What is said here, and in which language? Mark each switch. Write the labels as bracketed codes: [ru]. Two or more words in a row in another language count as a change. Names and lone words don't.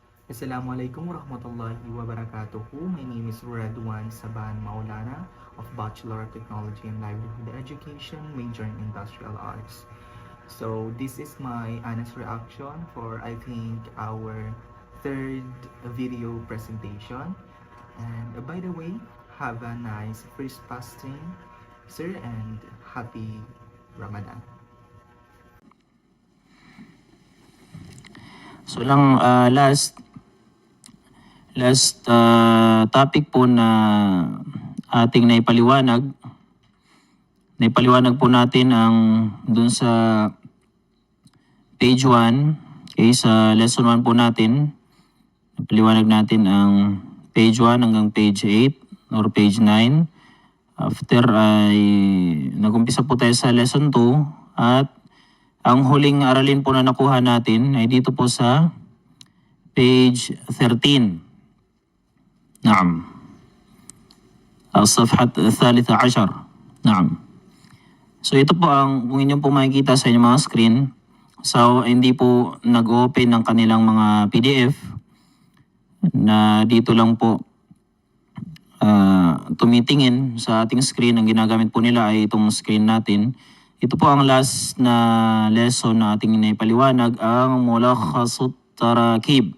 [ar] السلام عليكم ورحمة الله وبركاته. [en] My name is Radwan Saban Maulana of Bachelor of Technology and Livelihood Education, major in Industrial Arts. So this is my honest reaction for our third video presentation. And by the way, have a nice first fasting, sir, and happy Ramadan. [tl] So [en] last topic [tl] po na ating naipaliwanag po natin ang dun sa page 1, okay, sa lesson 1 po natin. Napaliwanag natin ang page 1 hanggang [en] page 8 or page 9. [tl] After ay nagumpisa po tayo sa lesson 2 at ang huling aralin po na nakuha natin ay dito po sa page 13. [ar] نعم الصفحة الثالثة عشر. نعم. [tl] So ito po ang kung inyo po makikita sa inyong mga screen. So hindi po nag-open ng kanilang mga PDF na dito lang po tumitingin sa ating screen. Ang ginagamit po nila ay itong screen natin. Ito po ang last na lesson na ating naipaliwanag, ang Mulakhasut Tarakib.